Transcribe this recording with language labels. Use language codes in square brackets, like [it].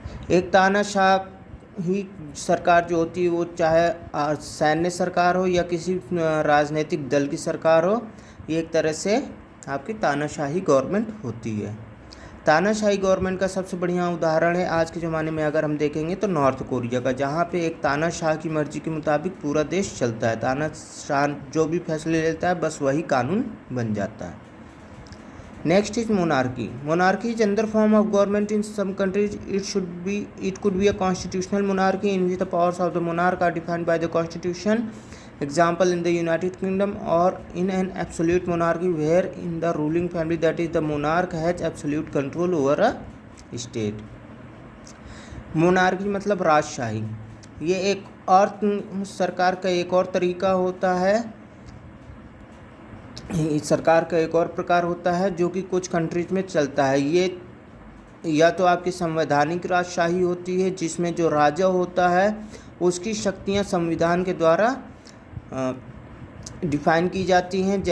[hi] एक तानाशाही सरकार जो होती है वो चाहे सैन्य सरकार हो या किसी राजनीतिक दल की सरकार हो, ये एक तरह से आपकी तानाशाही गवर्नमेंट होती है। तानाशाही गवर्नमेंट का सबसे बढ़िया उदाहरण है आज के ज़माने में अगर हम देखेंगे तो नॉर्थ कोरिया का, जहाँ पे एक तानाशाह की मर्जी के मुताबिक पूरा देश चलता है। तानाशाह जो भी फैसले लेता है बस वही कानून बन जाता है। [en] Next is monarchy. Monarchy is another form of government in some countries. It could be a constitutional monarchy in which the powers of the monarch are defined by the constitution. Example, in the United Kingdom, or in an absolute monarchy where in the ruling family, that is the monarch, has absolute control over a state. [hi] Monarchy मतलब राजशाही. ये एक और सरकार का एक और तरीका होता है, सरकार का एक और प्रकार होता है जो कि कुछ कंट्रीज में चलता है. ये या तो आपकी संवैधानिक राजशाही होती है जिसमें जो राजा होता है उसकी शक्तियां संविधान के द्वारा डिफाइन की जाती हैं.